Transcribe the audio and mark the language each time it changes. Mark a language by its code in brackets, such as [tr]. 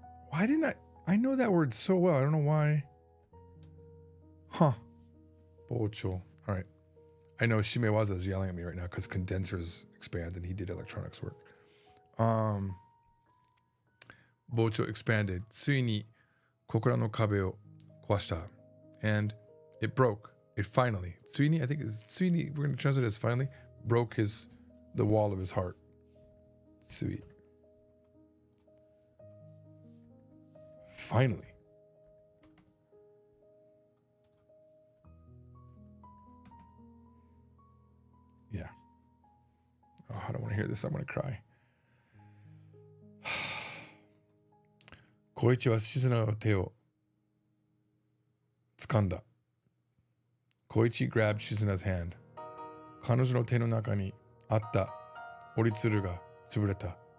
[en] Why didn't I know that word so well. I don't know why. Huh. Bocho. All right. I know Shimewaza is yelling at me right now because condensers expand and he did electronics work. Bocho expanded. [ja] ついに心の壁を壊した. [en] And it broke. It finally. ついに, I think it's ついに, we're going to translate it as finally, broke the wall of his heart. [ja] つい. [en] Finally. Yeah. Oh, I don't want to hear this. I'm going to cry. [ja] 小一は静の手を掴んだ。 [en] 小一 grabbed Shizuna's hand. [ja] 彼女の手の中にあった折り鶴が潰れた。